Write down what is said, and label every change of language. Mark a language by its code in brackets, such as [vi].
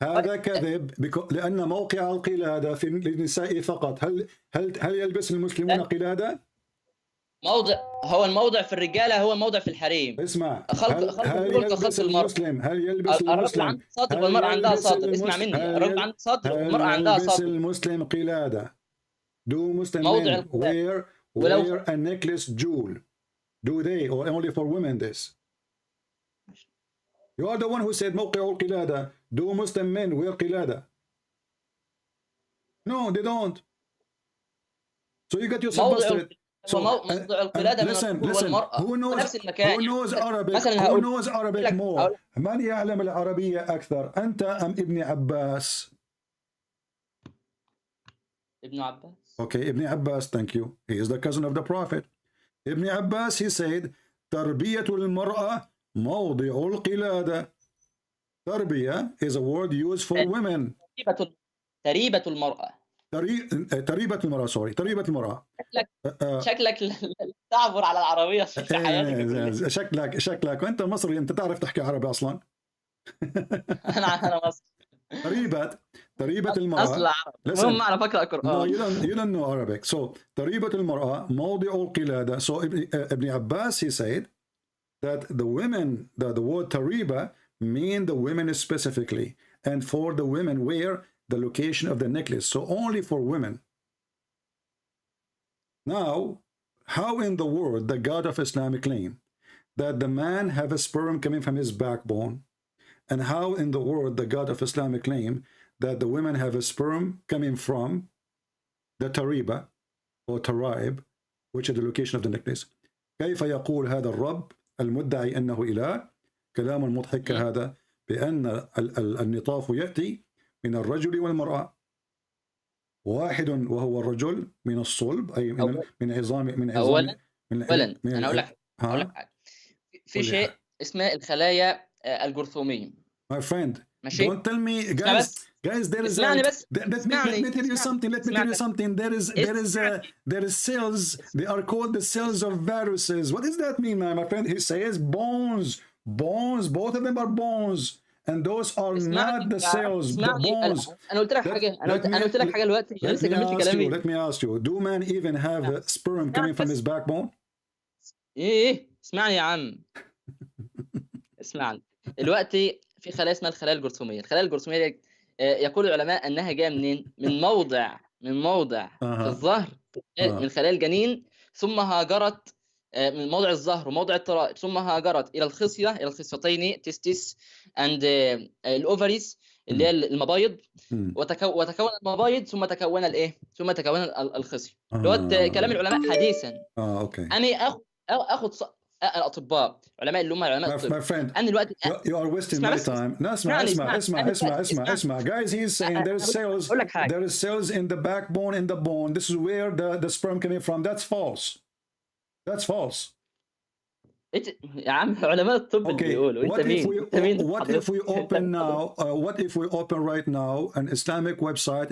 [ar] هذا كذب لأن موقع القلادة في النساء فقط. هل يلبس المسلمون قلادة؟ هو الموضع في الرجالة هو الموضع في الحريم. اسمع. هل يلبس المسلم؟ الرجل عنده سطر والمرأة عندها سطر. اسمع مني. الرجل عنده سطر والمرأة عندها سطر. هل يلبس المسلم قلادة؟ [en] Do Muslim men wear a necklace jewel? Do they, or only for women this? You are the one who said [ar] موقع القلادة. [en] Do Muslim men wear قلادة? No, they don't. So you got yourself busted. So listen. Who knows Arabic more? [ar] من يعلم العربية أكثر؟ أنت أم ابن عباس؟ [en] Ibn Abbas. Okay, Ibn Abbas, thank you. He is the cousin of the Prophet. Ibn Abbas, he said, [ar] تربية المرأة موضع القلادة. [en] تربية is a word used for women. [ar] تريبة المرأة. تريبة المرأة. شكلك تعبر على العربية في حياتك. شكلك وأنت مصري، أنت تعرف تحكي عربي أصلا. أنا مصري. تريبة المرأة. المهم أنا بقرأ قرآن. [en] No, you don't know Arabic. [ar] So تريبة المرأة موضع القلادة. [en] So Ibn Abbas, he said that the women, the word tariba mean the women specifically, and for the women where the location of the necklace. So only for women. Now, how in the world the God of Islam claim that the man have a sperm coming from his backbone? And how in the world the God of Islam claim that the women have a sperm coming from the tariba or taraib, which is the location of the necklace? [ar] كيف يقول هذا الرب المدعي أنه إله كلام مضحك هذا بأن النطاف يأتي من الرجل والمرأة واحد وهو الرجل من الصلب أي من عظام أولا أنا أقول لك حاجة. في شيء اسمه الخلايا الجرثومية. [en] My friend, don't tell me, guys. There is. Let me tell you something. There is cells. They are called the cells of viruses. What does that mean, my friend? He says bones. Both of them are bones. and those are not the cells, the bones. [ar] انا قلت لك حاجه، انا قلت لك حاجه دلوقتي، انا لسه كملت كلامي. [en] Let me ask you, do men even have sperm coming from his backbone? [ar] ايه اسمعني يا عم. اسمعني دلوقتي، في خلايا اسمها الخلايا الجرثوميه. الخلايا الجرثوميه دي يقول العلماء انها جايه منين؟ من موضع في الظهر من خلايا الجنين، ثم هاجرت من موضع الظهر وموضع الترائب، ثم هاجرت الى الخصيه، الى الخصيتين [en] testes and الاوفريز [ar] اللي هي المبايض، وتكون المبايض، ثم تكون الايه؟ ثم تكون الخصيه. اللي هو كلام العلماء حديثا. اوكي. انا اخذ الاطباء، علماء اللي هم علماء الطب. انا دلوقتي [en] you are wasting my time. No, [ar] اسمع. [en] Guys, he's saying there is cells in the backbone, in the bone. This is where the sperm coming from. That's false. That's false. [ar] يا عم علماء الطب اللي بيقولوا. انت مين؟ [en] What if we open now? What if we open right now an Islamic website?